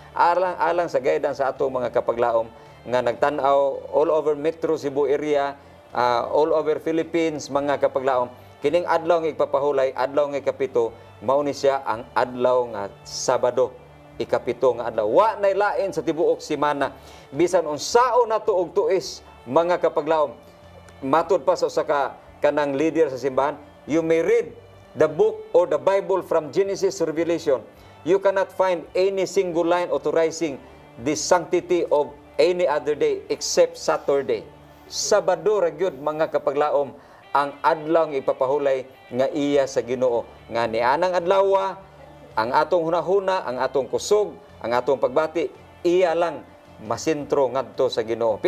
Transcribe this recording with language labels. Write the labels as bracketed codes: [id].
[ceb] Alang sa guidance sa ato mga kapaglaom nga nagtan-aw [en] all over Metro Cebu area, all over Philippines [ceb] mga kapaglaom. Kining adlaw nga ipapahulay, adlaw nga ikapito, mao ni siya ang adlaw nga Sabado, ikapito nga adlaw. Wa nay lain sa tibuok semana. Bisan unsaon nato og tuis mga kapaglaom. Matud pa sa usa ka kanang leader sa simbahan, [en] you may read the book or the Bible from Genesis to Revelation. You cannot find any single line authorizing the sanctity of any other day except Saturday. [ceb] Sabado ra gyud mga kapaglaom ang adlaw nga ipapahulay nga iya sa Ginoo. Nga nianang adlaw ang atong hunahuna, ang atong kusog, ang atong pagbati, iya lang masentro ngadto sa Ginoo.